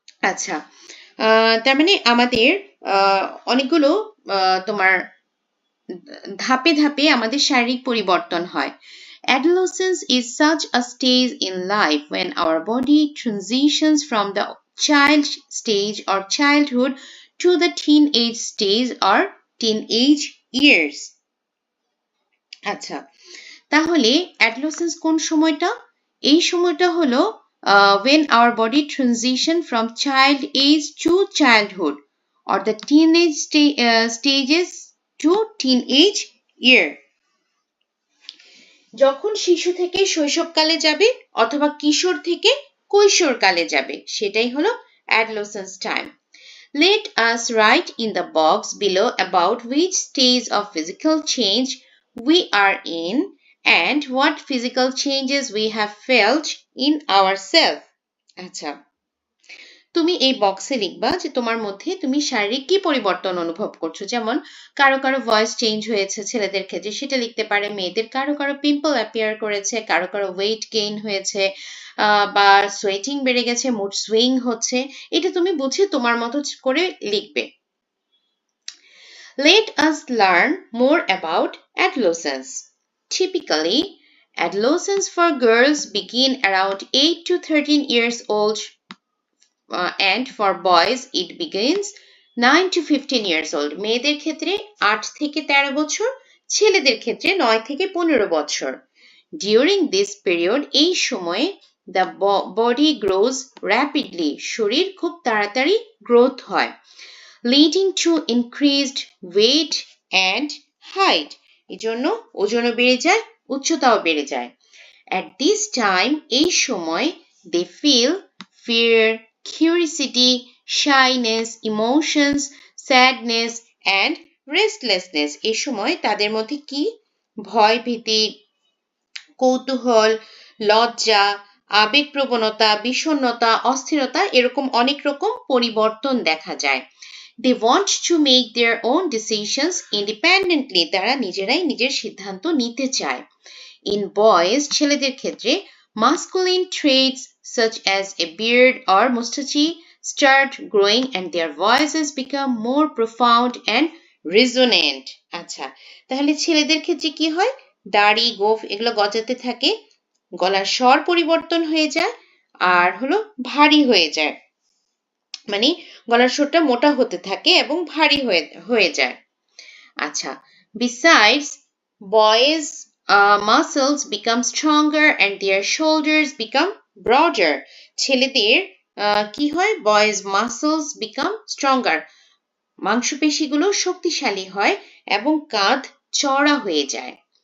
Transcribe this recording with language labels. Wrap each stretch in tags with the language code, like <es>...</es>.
<bn>আচ্ছা, তার মানে আমাদের অনেকগুলো তোমার ধাপে ধাপে আমাদের শারীরিক পরিবর্তন হয়।</bn> <en>Adolescence is such a stage in life when our body transitions from the child stage or childhood to the teenage stage or teenage years.</en> <bn>আচ্ছা, তাহলে adolescence কোন সময়টা? এই সময়টা হলো</bn> <en>when our body transition from child age to childhood or the teenage stages to teenage year.</en> <bn>যখন শিশু থেকে শৈশবকালে যাবে অথবা কিশোর থেকে কৈশোরকালে যাবে, সেটাই হলো adolescence time.</bn> <en>Let us write in the box below about which stage of physical change we are in and what physical changes we have felt in ourselves.</en> <bn>আচ্ছা, তুমি এই বক্সে লিখবা যে তোমার মধ্যে তুমি শারীরিক কি পরিবর্তন অনুভব করছো। যেমন কারো কারো ভয়েস চেঞ্জ হয়েছে ছেলেদের ক্ষেত্রে, সেটা লিখতে পারে। মেয়েদের কারো কারো পিম্পল অ্যাপিয়ার করেছে, কারো কারো ওয়েট গেইন হয়েছে, বা সোয়েটিং বেড়ে গেছে, মুড সুইং হচ্ছে। এটা তুমি বুঝে তোমার মতো করে লিখবে।</bn> <en>Let us learn more about adolescence. Typically, adolescence for girls begin around 8 to 13 years old. And for boys it begins 9 to 15 years old.</en> <bn>মেয়েদের ক্ষেত্রে 8 থেকে 13 বছর, ছেলেদের ক্ষেত্রে 9 থেকে 15 বছর।</bn> <en>During this period,</en> <bn>এই সময়ে</bn> <en>the body grows rapidly,</en> <bn>শরীর খুব তাড়াতাড়ি গ্রোথ হয়,</bn> <en>leading to increased weight and height.</en> <bn>এজন্য ওজনও বেড়ে যায়, উচ্চতাও বেড়ে যায়।</bn> <en>At this time,</en> <bn>এই সময়</bn> <en>they feel fear, curiosity, shyness, emotions, sadness and restlessness.</en> <bn>এই সময় তাদের মধ্যে কি ভয় ভীতি, কৌতূহল, লজ্জা, আবেগপ্রবণতা, বিষণ্ণতা, অস্থিরতা এরকম অনেক রকম পরিবর্তন দেখা যায়।</bn> <en>They want to make their own decisions independently.</en> <bn>তারা নিজেরাই নিজের সিদ্ধান্ত নিতে চায়।</bn> <en>In boys,</en> <bn>ছেলেদের ক্ষেত্রে</bn> <en>masculine traits such as a beard or mustache start growing and their voices become more profound and resonant.</en> <bn>আচ্ছা, তাহলে ছেলেদের ক্ষেত্রে কি হয়? দাড়ি, গোঁফ এগুলো গজাতে থাকে, গলার স্বর পরিবর্তন হয়ে যায়, আর হলো ভারী হয়ে যায়। মানে গলার স্বরটা মোটা হতে থাকে এবং ভারী হয়ে যায়।</bn> <en>আচ্ছা, besides, boys muscles become stronger and their shoulders become broader.</en> <bn>ছেলেদের কি হয়?</bn> <en>Boys muscles become stronger.</en> <bn>মাংসপেশিগুলো শক্তিশালী হয় এবং কাঁধ চওড়া হয়ে যায়।</bn>